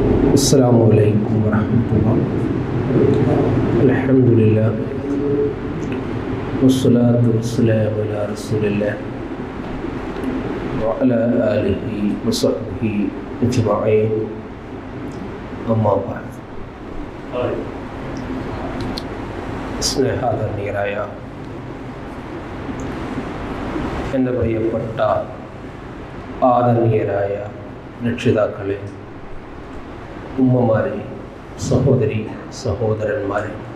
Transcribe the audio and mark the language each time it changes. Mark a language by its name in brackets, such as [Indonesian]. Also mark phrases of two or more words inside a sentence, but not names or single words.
[Arabic] السلام عليكم ورحمة الله وبركاته. Alhamdulillah. والصلاة والسلام على رسول الله وعلى آله وصحبه أجمعين. أما بعد. [Malayalam] സ്നേഹാദരണീയരായ എൻ്റെ പ്രിയപ്പെട്ട ആദരണീയരായ രക്ഷിതാക്കളെ, ഉമ്മമാരെ, സഹോദരി സഹോദരന്മാരെ,